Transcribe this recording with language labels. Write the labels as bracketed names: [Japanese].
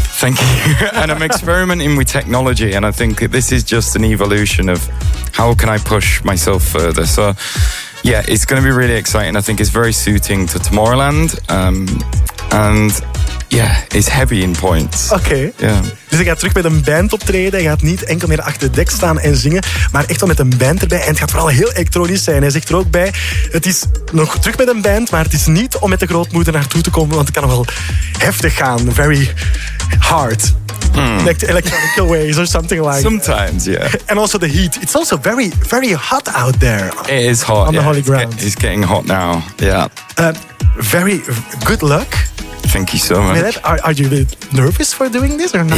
[English] Thank you. And I'm experimenting with technology, and I think this is just an evolution of how can I push myself further. So, yeah, it's going to be really exciting. I think it's very suiting to Tomorrowland. And Yeah, it's heavy in points. Oké. Okay. Yeah. [Dutch] Dus hij gaat terug met een band optreden. Hij gaat niet enkel meer achter de dek staan en zingen, maar echt wel met een band erbij. En het gaat vooral heel elektronisch zijn. Hij zegt er ook bij, het is nog terug met een band, maar het is niet om met de grootmoeder naartoe te komen, want het kan wel heftig gaan. [English] Very hard. Hmm. Like the electronic waves or something like that. Sometimes, yeah. And also the heat. It's also very, very hot out there. It is hot, on yeah. the holy ground. It's getting hot now, yeah. Very good luck. Thank you so much. Are you a bit nervous for doing this or not?